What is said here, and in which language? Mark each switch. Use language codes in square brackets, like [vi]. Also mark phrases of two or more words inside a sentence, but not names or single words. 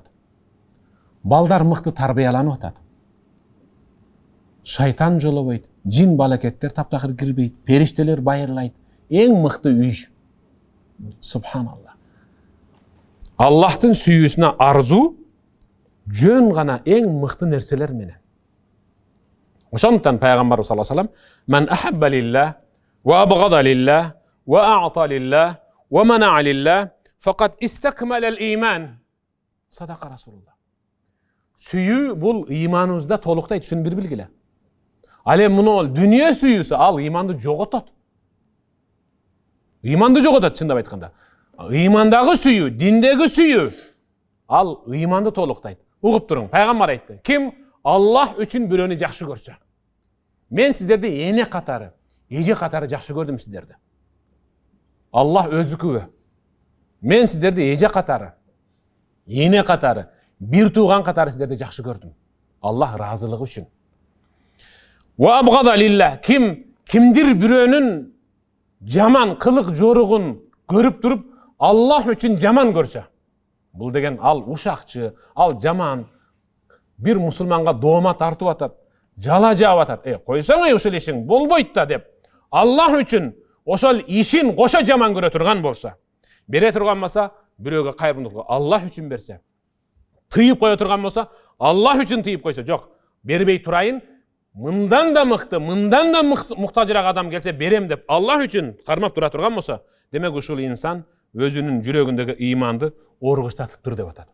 [ky] Балдар мыкты тарбияланып атат. Шайтан жолобойт, жин балакеттер таптакыр кирбейт, периштелер байырлайт. Эң мыкты үй. Субханалла. Аллахтын сүйүүсүнө арзуу жөн гана эң мыкты нерселер менен. Ошондуктан пайгамбар [ar] صلى الله عليه وسلم من أحب لله وأبغض لله وأعطى لله ومنع لله فقد استكمل الإيمان." صدق رسول الله. [ky] Сүйүү бул ыйманыбызда толуктайт, шуну бир билгиле. Ал эми муну дүнүйө сүйүүсү ал ыйманды жоготот. Ыйманды жоготот чындап айтканда. Ыймандагы сүйүү, диндеги сүйүү ал ыйманды толуктайт. Угуп туруң, пайгамбар айтты. Ким Аллах үчүн бирөөнү жакшы көрсө. Мен сиздерди эне катары, эже катары жакшы көрдүм сиздерди. Аллах өзүкүбү. Мен сиздерди эже катары, эне катары, бир тууган катары сиздерди жакшы көрдүм. Аллах ыраазылыгы үчүн. [ar] وأبغض لله. [ky] Кимдир бирөөнүн жаман кылык жоругун көрүп туруп, Аллах үчүн жаман көрсө. Бул деген ал ушакчы, ал жаман, бир мусулманга доoma тартып атат, жала жаап атат. Койсоң ушул ишиң болбойт да деп. Аллах үчүн ошол ишин кошо жаман көрө турган болсо, бере турган болсо, бирөөгө кайрымдуулук Аллах үчүн берсе, тыйып кое турган болсо, Аллах үчүн тыйып койсо, жок, бербей турайын, мындан да муктажыраак адам келсе берем деп Аллах үчүн кармап тура турган болсо, демек ушул инсан өзүнүн жүрөгүндөгү ыйманды оргуштатыптыр деп атат.